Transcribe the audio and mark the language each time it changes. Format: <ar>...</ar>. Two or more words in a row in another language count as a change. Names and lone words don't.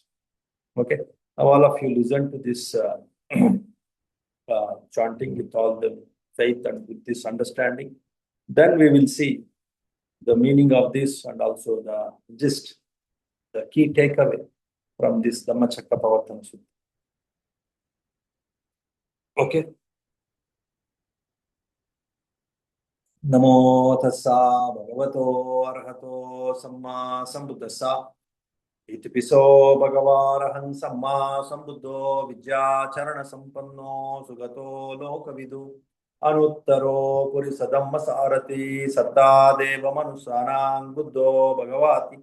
<en>Okay. Now all of you listen to this chanting with all the faith and with this understanding. Then we will see the meaning of this and also the gist, the key takeaway from this Dhammacakkappavattana Sutta. Okay.</en> <pi>Namo tassa bhagavato arahato samma sambuddhassa. Itipiso bhagavarahan samma sambuddho vidyacharana sampanno sugato lokavidu anuttaro purisadamma sarati satta deva manusanang buddho bhagavati.</pi>